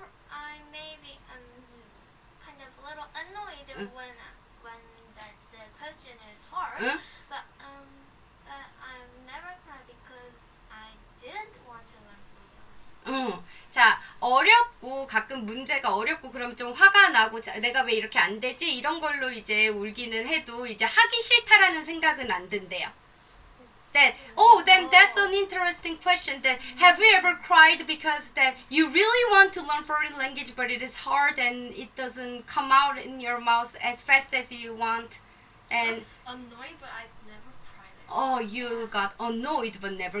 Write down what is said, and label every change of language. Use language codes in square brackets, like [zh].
[en] I maybe kind of a little annoyed when the question is hard. 응? But I'm never cry because I didn't want to learn Korean. [ko] 자, 어렵고 가끔 문제가 어렵고 그러면 좀 화가 나고 내가 왜 이렇게 안 되지? 이런 걸로 이제 울기는 해도 이제 하기 싫다라는 생각은 안 든대요. [en] Then that's an interesting question. That have you ever cried because that you really want to learn foreign language but it is hard and it doesn't come out in your mouth as fast as you want? I And was annoyed, but I never cried. oh, you got annoyed but never